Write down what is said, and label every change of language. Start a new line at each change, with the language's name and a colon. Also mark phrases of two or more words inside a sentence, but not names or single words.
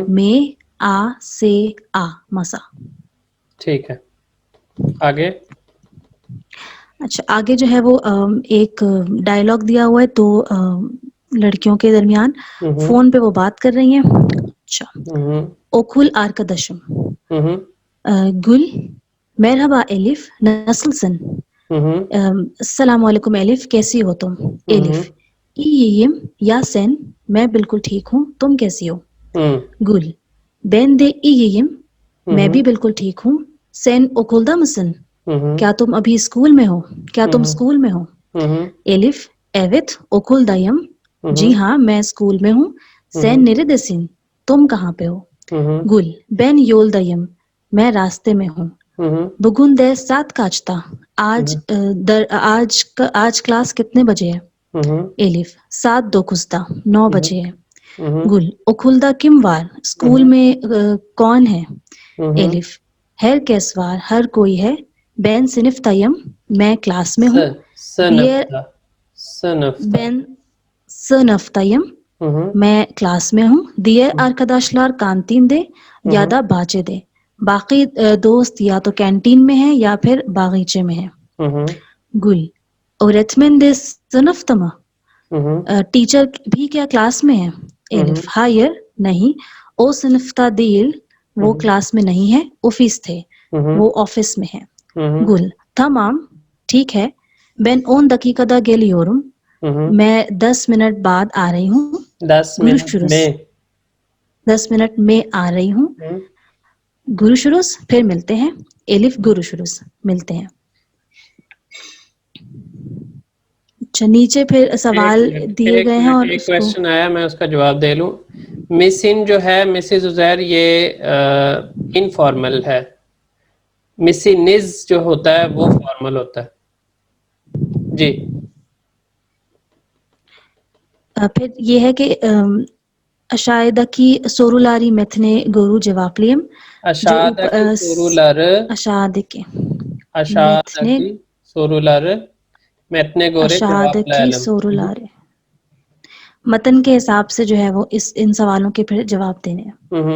Hindi: में आ से आ मासा। ठीक है आगे। अच्छा आगे जो है वो एक डायलॉग दिया हुआ है, तो लड़कियों के दरमियान फोन पे वो बात कर रही हैं। अच्छा
Turkish: okul arkadaşım
Hindi: गुल
Turkish: merhaba Elif nasılsın
Arabic: السلام عليكم
Hindi: एलिफ, कैसी हो तुम? एलिफ,
Turkish: iyiyim ya sen?
Hindi: मैं बिल्कुल ठीक हूँ, तुम कैसी हो? गुल,
Turkish: ben de iyiyim,
Hindi: मैं भी बिल्कुल ठीक हूँ.
Turkish: Sen okulda mısın?
Hindi: क्या तुम अभी स्कूल में हो? क्या तुम स्कूल में हो? एलिफ,
Turkish: evet okuldayım.
Hindi: जी हाँ, मैं स्कूल में हूँ.
Turkish: Sen neredesin?
Hindi: तुम कहाँ पे हो? गुल,
Turkish: ben yoldayım.
Hindi: मैं रास्ते में हूँ.
Turkish: Bugün ders saat kaçta?
Hindi: आज क्लास कितने बजे है? एलिफ, 7:09 9 बजे है. गुल,
Turkish: okulda kim var?
Hindi: स्कूल में कौन है? एलिफ,
Turkish: herkes var.
Hindi: हर कोई है.
Turkish: Ben sınıftayım.
Hindi: मैं क्लास में हूँ.
Turkish: Ben sınıftayım.
Hindi: मैं क्लास में हूँ.
Turkish: Diğer arkadaşlar kantinde या da bahçede.
Hindi: बाकी दोस्त या तो कैंटीन में है या फिर बागीचे में है. गुल,
Turkish: öğretmen de sınıfta mı?
Hindi: टीचर भी क्या क्लास में है?
Turkish: एलिफ, हायर, नहीं. ओ sınıfta değil,
Hindi: वो क्लास में नहीं है. ऑफिस थे, वो ऑफिस में है. गुल, tamam, ठीक है.
Turkish: Ben 10 dakikada geliyorum.
Hindi: मैं 10 मिनट बाद आ रही हूँ. 10 मिनट में आ रही हूँ. गुरुशुरुस, फिर मिलते हैं. एलिफ, गुरुशुरुस, मिलते हैं. अच्छा, नीचे फिर सवाल दिए गए हैं और एक क्वेश्चन आया, मैं उसका जवाब दे लूं. मिसिन जो है मिसेज उजैर, ये इनफॉर्मल है. मिसिनिज जो होता है वो फॉर्मल होता है. जी. फिर ये है कि
Turkish: aşağıdaki soruları metne göre cevaplayayım. Aşağıdaki soruları metne göre cevaplayalım.
Hindi: मतन के हिसाब से जो है वो इन सवालों के फिर जवाब देने हैं.